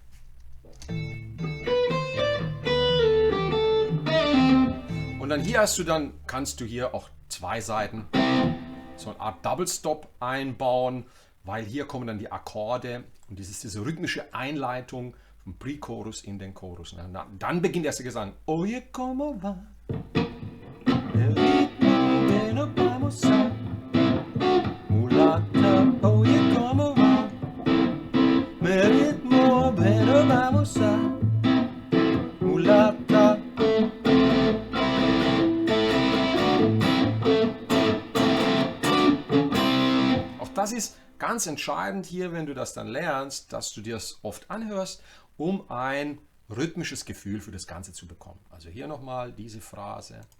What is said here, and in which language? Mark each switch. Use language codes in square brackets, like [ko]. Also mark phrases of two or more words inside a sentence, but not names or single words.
[de] Und dann hier kannst du hier auch zwei Seiten so eine Art [en] Double Stop [de] einbauen, weil hier kommen dann die Akkorde und das ist diese rhythmische Einleitung vom Pre-Chorus in den Chorus. Dann beginnt erst der Gesang. [es] Oye, como va? El ritmo de no vamos a mulata. Oye, como va? El ritmo de no vamos a mulata. [de] Auch das ist ganz entscheidend hier, wenn du das dann lernst, dass du dir das oft anhörst, um ein rhythmisches Gefühl für das Ganze zu bekommen. Also hier nochmal diese Phrase.